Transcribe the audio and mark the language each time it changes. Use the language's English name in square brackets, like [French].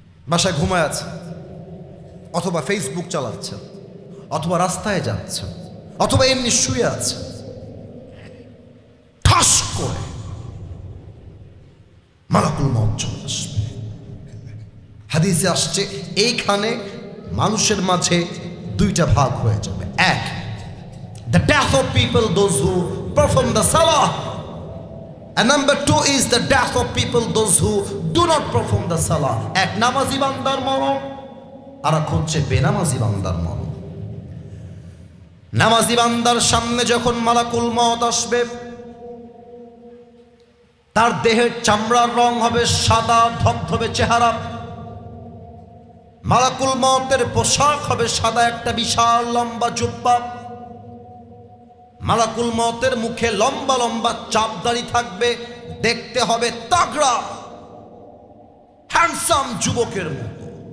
[Bangla] বাসায় ঘুমায় আছে, অথবা ফেসবুক চালাচ্ছেন, অথবা রাস্তায় যাচ্ছেন, অথবা এমনি শুয়ে আছে, ঠাস করে মালাকুল মউত চলে আসবে। হাদিসে আসছে এইখানে মানুষের মাঝে 2টা ভাগ হয়ে যাবে। [English] 1, the death of people, those who perform the salah, and number 2 is the death of people, those who do not perform the salah. [Bangla] এক নামাজি বান্দার মরণ, আর এক হচ্ছে বেনামাজি বান্দার মরণ। নামাজি বান্দার সামনে যখন মালাকুল মউত আসবে, তার দেহের চামড়ার রং হবে সাদা ধবধবে চেহারা, মালাকুল মউতের পোশাক হবে সাদা একটা বিশাল লম্বা জুব্বা, মালাকুল মউতের মুখে লম্বা লম্বা চাপদাড়ি থাকবে, দেখতে হবে তাগড়া হ্যান্ডসাম যুবকের মতো।